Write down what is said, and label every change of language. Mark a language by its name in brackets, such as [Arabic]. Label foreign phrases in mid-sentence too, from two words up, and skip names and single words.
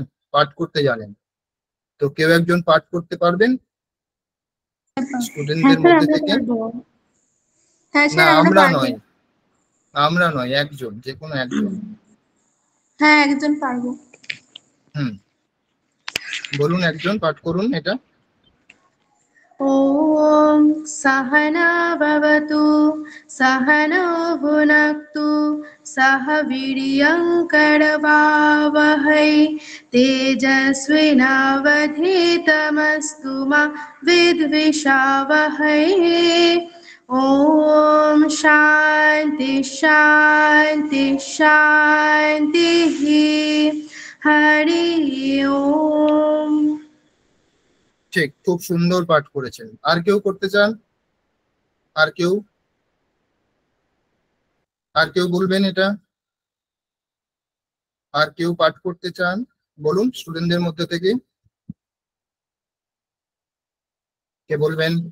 [Bangla] পাঠ করতে জানেন। তো কেউ একজন পাঠ করতে পারবেন হ্যাঁ স্টুডেন্টদের স্যার, মধ্যে আমরা থেকে? পারবো। হ্যাঁ না, স্যার, আমরা আমরা পারবো। নয়, আমরা নয়, একজন, যে কোনো একজন। হ্যাঁ, একজন পারবো। হুম, বলুন, একজন পাঠ করুন এটা। [Sanskrit] ॐ सहना भवतु सहनौ भुनक्तु सह वीर्यङ्करवावहै तेजस्विनावधीतमस्तु मा विद्विषावहै। ॐ शान्ति शान्ति शान्तिः। हरि ओम। [Bangla] ঠিক, খুব সুন্দর পাঠ করেছেন। আর কেউ করতে চান? আর কেউ? আর কেউ বলবেন এটা? আর কেউ পাঠ করতে চান? বলুন স্টুডেন্টদের মধ্যে থেকে কে বলবেন?